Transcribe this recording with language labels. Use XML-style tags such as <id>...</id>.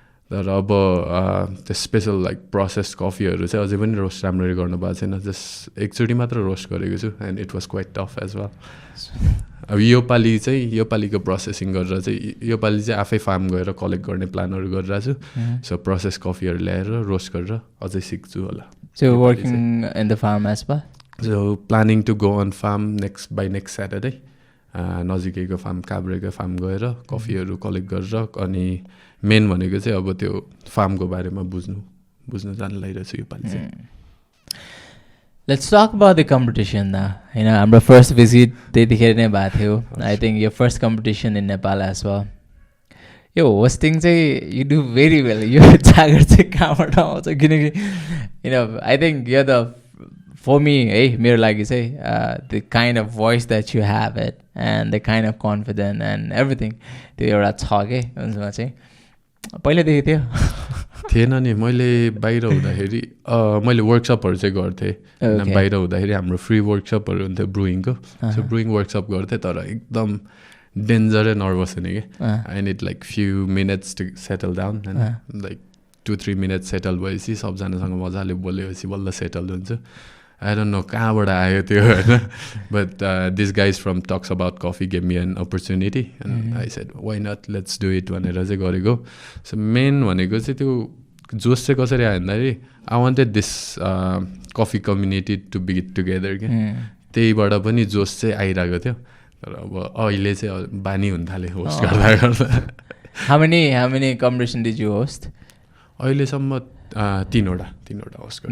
<ne>तर अब त्यो स्पेसल लाइक प्रोसेस कफीहरू चाहिँ अझै पनि रोस्ट राम्ररी गर्नु भएको छैन.</ne> <en>just</en> <ne>एकचोटि मात्र रोस्ट गरेको छु</ne> <en>And it was quite tough as well.</en> <ne>अब यो पालिको प्रोसेसिङ गरेर चाहिँ योपालि चाहिँ आफै फार्म गएर कलेक्ट गर्ने प्लानहरू गरिरहेको छु. सो प्रोसेस कफीहरू ल्याएर रोस्ट गरेर अझै सिक्छु होला.</ne> <en>So working in the farm as well? So planning to go on farm next Saturday.</en> <ne>नजिकैको फार्म काभ्रेको फार्म गएर कफीहरू कलेक्ट गरेर अनि मेन भनेको चाहिँ अब त्यो फार्मको बारेमा बुझ्नु जान लागिरहेछु योपालि चाहिँ.</ne> <en>Let's talk about the competition now. You know,</en> <ne>हाम्रो first visit त्यतिखेर नै भएको थियो.</ne> <en>I think your first competition in Nepal as well. यो hosting चाहिँ you do very well.</en> <ne>यो जागर चाहिँ कहाँबाट आउँछ किनकि</ne> <en>you know I think you're the for me</en> <ne>मेरो लागि चाहिँ</ne> <en>the kind of voice that you have it and the kind of confidence and everything</en> <ne>त्यो एउटा छ के उसमा चाहिँ पहिलेदेखि थियो थिएन नि. मैले बाहिर हुँदाखेरि मैले वर्कसपहरू चाहिँ गर्थेँ. बाहिर हुँदाखेरि हाम्रो फ्री वर्कसपहरू हुन्थ्यो ब्रुइङको. सो ब्रुइङ वर्कसप गर्थेँ तर एकदम</ne> <en>danger nervous</en> <ne>हुने कि</ne> <en>I need like few minutes to settle down</en> <ne>होइन लाइक 2-3 मिनट्स सेटल भएपछि सबजनासँग मजाले बोलेपछि बल्ल सेटल हुन्छ</ne> <en>I don't know</en> <ne>कहाँबाट आयो त्यो होइन</ne> <en>but this guys from talks about coffee gave me an opportunity and I said why not let's do it</en> <ne>भनेर चाहिँ गरेको सो मेन भनेको चाहिँ त्यो जोस चाहिँ कसरी आयो भन्दाखेरि</ne> <en>I wanted this coffee community to be together</en> <ne>क्या त्यहीबाट पनि जोस चाहिँ आइरहेको थियो तर अब अहिले चाहिँ बानी हुन थाल्यो होस्ट गर्दा गर्दा</ne> <en>How many competition did you host?</en> <ne>अहिलेसम्म तीनवटा होस्ट गरेँ</ne>